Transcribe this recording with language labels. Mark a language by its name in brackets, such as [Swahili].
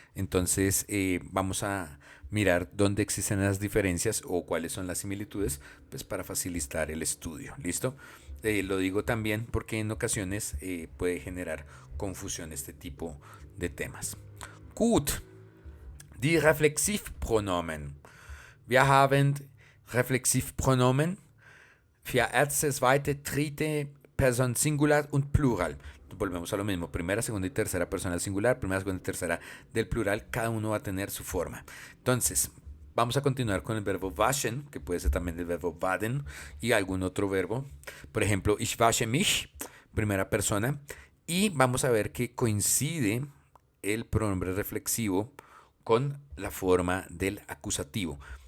[Spanish] Entonces vamos a mirar dónde existen las diferencias o cuáles son las similitudes, pues para facilitar el estudio. ¿Listo? Lo digo también porque en ocasiones puede generar confusión este tipo de temas. [German] Gut, die Reflexivpronomen. Wir haben Reflexivpronomen für erste, zweite, dritte Person Singular und Plural. [Spanish] Volvemos a lo mismo, primera, segunda y tercera persona del singular, primera, segunda y tercera del plural, cada uno va a tener su forma. Entonces, vamos a continuar con el verbo waschen, que puede ser también el verbo baden y algún otro verbo. Por ejemplo, [German] ich wasche mich, [Spanish] primera persona, y vamos a ver que coincide el pronombre reflexivo con la forma del acusativo.